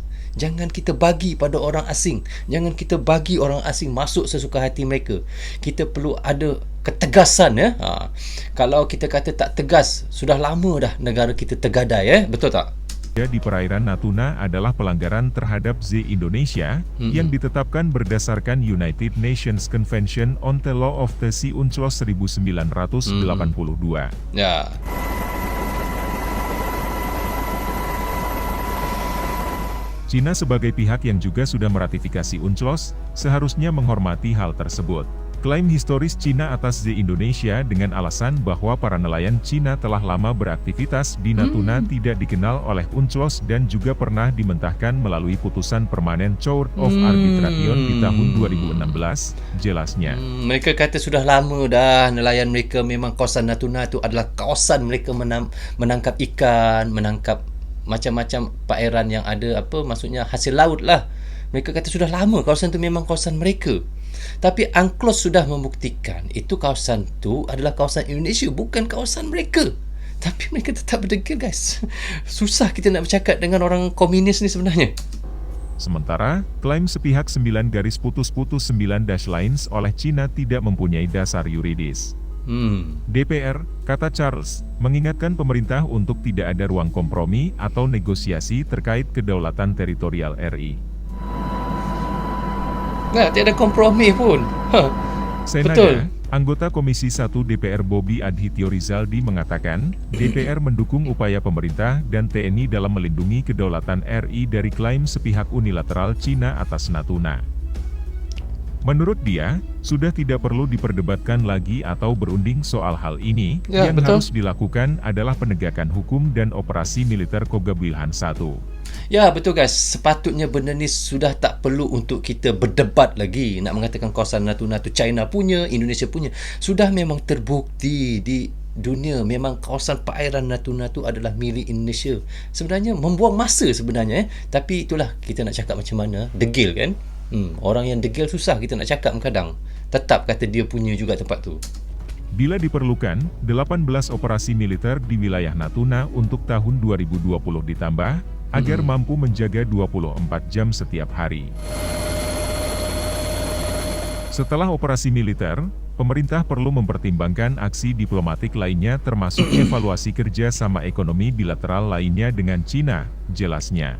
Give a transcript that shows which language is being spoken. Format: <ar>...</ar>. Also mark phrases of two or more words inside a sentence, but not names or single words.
<ms>Jangan kita bagi pada orang asing. Jangan kita bagi orang asing masuk sesuka hati mereka. Kita perlu ada ketegasan ya. Kalau kita kata tak tegas, sudah lama dah negara kita tergadai betul tak?</ms> <id>Di perairan Natuna adalah pelanggaran terhadap Z Indonesia yang ditetapkan berdasarkan United Nations Convention on the Law of the Sea UNCLOS 1982.</id> <ms>Ya.</ms> <id>Cina sebagai pihak yang juga sudah meratifikasi UNCLOS, seharusnya menghormati hal tersebut. Klaim historis Cina atas Z Indonesia dengan alasan bahwa para nelayan Cina telah lama beraktivitas di Natuna tidak dikenal oleh UNCLOS dan juga pernah dimentahkan melalui putusan permanen Court of Arbitration di tahun 2016, jelasnya.</id> <ms>Mereka kata sudah lama dah nelayan mereka, memang kawasan Natuna itu adalah kawasan mereka menangkap ikan, menangkap macam-macam perairan yang ada maksudnya hasil laut lah. Mereka kata sudah lama kawasan itu memang kawasan mereka. Tapi UNCLOS sudah membuktikan itu kawasan tu adalah kawasan Indonesia, bukan kawasan mereka. Tapi mereka tetap berdegil, guys. Susah kita nak bercakap dengan orang komunis ni sebenarnya.</ms> <id>Sementara, klaim sepihak 9 garis putus-putus</id> <en>9 dash lines</en> <id>oleh Cina tidak mempunyai dasar yuridis. DPR, kata Charles, mengingatkan pemerintah untuk tidak ada ruang kompromi atau negosiasi terkait kedaulatan teritorial RI.</id> <ms>Nah, tiada kompromi pun. Betul.</ms> <id>Anggota Komisi 1 DPR Bobi Adhityo Rizaldi mengatakan, DPR mendukung upaya pemerintah dan TNI dalam melindungi kedaulatan RI dari klaim sepihak unilateral Cina atas Natuna. Menurut dia, sudah tidak perlu diperdebatkan lagi atau berunding soal hal ini. Yang harus dilakukan adalah penegakan hukum dan operasi militer Kogab Wilhan I.</id> <ms>Ya, betul guys. Sepatutnya benda ni sudah tak perlu untuk kita berdebat lagi. Nak mengatakan kawasan Natuna tu China punya, Indonesia punya. Sudah memang terbukti di dunia memang kawasan perairan Natuna tu adalah milik Indonesia. Sebenarnya membuang masa sebenarnya. Tapi itulah kita nak cakap macam mana. Degil kan? Orang yang degil susah kita nak cakap kadang. Tetap kata dia punya juga tempat tu.</ms> <id>Bila diperlukan, 18 operasi militer di wilayah Natuna untuk tahun 2020 ditambah, agar mampu menjaga 24 jam setiap hari. Setelah operasi militer, pemerintah perlu mempertimbangkan aksi diplomatik lainnya termasuk evaluasi kerja sama ekonomi bilateral lainnya dengan Cina, jelasnya.</id>